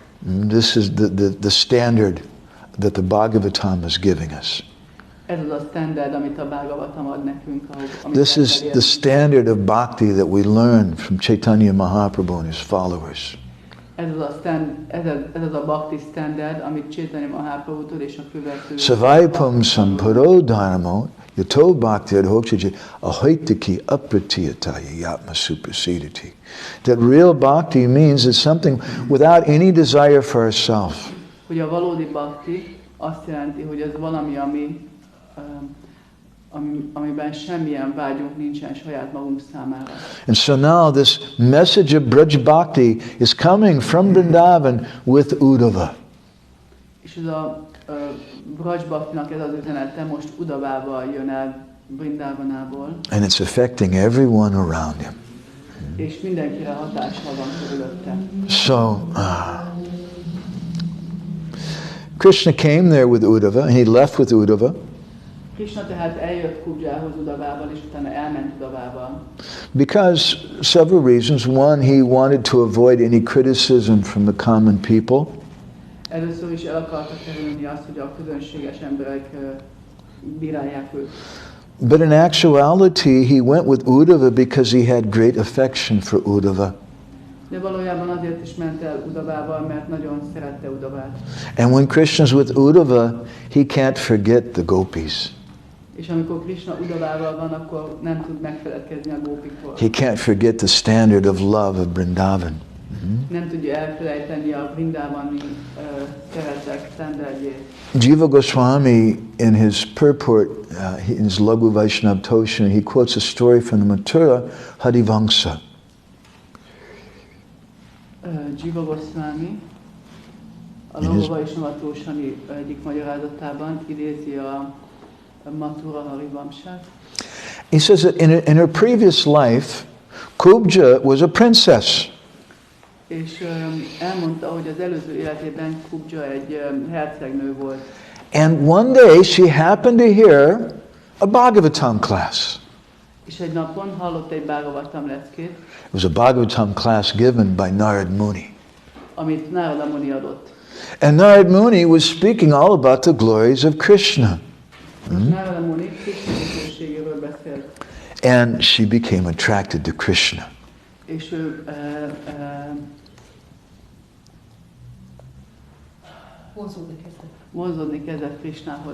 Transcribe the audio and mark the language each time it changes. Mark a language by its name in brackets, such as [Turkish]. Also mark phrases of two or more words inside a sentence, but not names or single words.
[English] This is the standard that the Bhagavatam is giving us. [Hungarian] Ez az a standard, amit a Bhagavatam ad nekünk. [English] This is the standard of bhakti that we learn from Chaitanya Mahaprabhu and his followers. [Hungarian] Ez az a bhakti standard, amit Chaitanya Mahaprabhutól és a követői. [Sanskrit] Savaipam samparo dharmo yato bhakti adhokchaji ahaitiki apratiyataya yatma suprasidati. [English] That real bhakti means it's something without any desire for ourselves. [Hungarian] Hogy a valódi bhakti azt jelenti, hogy ez valami, amiben semmilyen vágyunk nincsen saját magunk számára. [English] And so now this message of Braj Bhakti is coming from Vrindavan with Uddhava. [Hungarian] És ez a Braj Bhaktinak ez az üzenete most Uddhavával jön el Vrindavanából. [English] And it's affecting everyone around him. [Hungarian] És mindenkire hatással van körülötte. [English] So Krishna came there with Uddhava and he left with Uddhava. [Hungarian] Krishna tehát eljött Kubjához Uddhavával, és utána elment Uddhavával. [English] Because several reasons. One, he wanted to avoid any criticism from the common people. [Hungarian] Először is el akarta kerülni azt, hogy a közönséges emberek bírálják őt. [English] But in actuality, he went with Uddhava because he had great affection for Uddhava. [Hungarian] De valójában azért is ment el Uddhavával, mert nagyon szerette Uddhavát. [English] And when Krishna's with Uddhava, he can't forget the gopis. [Hungarian] És amikor Krishna Uddhavával van, akkor nem tud megfeledkezni a gópikról. [English] He can't forget the standard of love of Vrindavan. [Hungarian] Nem tudja elfelejteni a Vrindavani szeretek standardjét. [English] Jiva Goswami, in his purport, in his Laghu Vaishnava Toshana, he quotes a story from the Mathura Hari-vamsa. [Hungarian] Jiva Goswami a Laghu Vaishnava Toshani egyik magyarázatában idézi a Mathura Hari-vamsát. [English] He says that in her previous life, Kubja was a princess. [Hungarian] És elmondta, hogy az előző életében Kubja egy hercegnő volt. [English] And one day she happened to hear a Bhagavatam class. [Hungarian] És egy napon hallott egy Bhagavatam leckét, [English] It was a Bhagavatam class given by Narad Muni. [Hungarian] amit Narada Muni adott. [English] And Narad Muni was speaking all about the glories of Krishna. [Hungarian] Narada Muni Krishna dicsőségéről beszélt. [English] And she became attracted to Krishna. [Hungarian] És ő vonzódni kezdett Krishnához.